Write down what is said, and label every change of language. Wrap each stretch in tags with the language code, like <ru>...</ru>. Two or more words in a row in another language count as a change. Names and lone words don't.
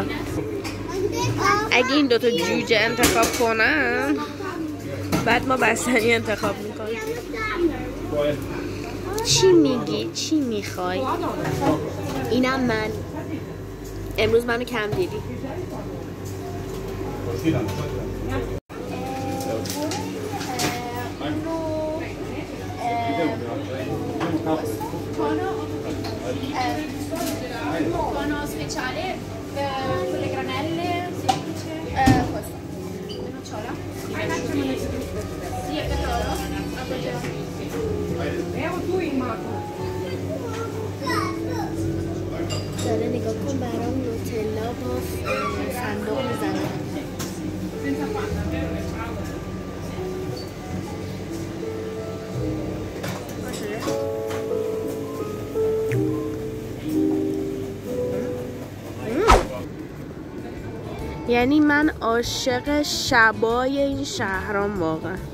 <fa>اگه این دوتا جوجه انتخاب کنن بعد ما بستنی انتخاب میکنیم. چی میگی؟ چی میخوای؟ اینم من. امروز منو کم دیدی.</fa> <it>Buono speciale con le granelle questo nocciola sì è per loro</it> <fa>داره نگاه کن برام نوتلا با صندوق میزنه. یعنی من عاشق شبای این شهرام واقعا.</fa>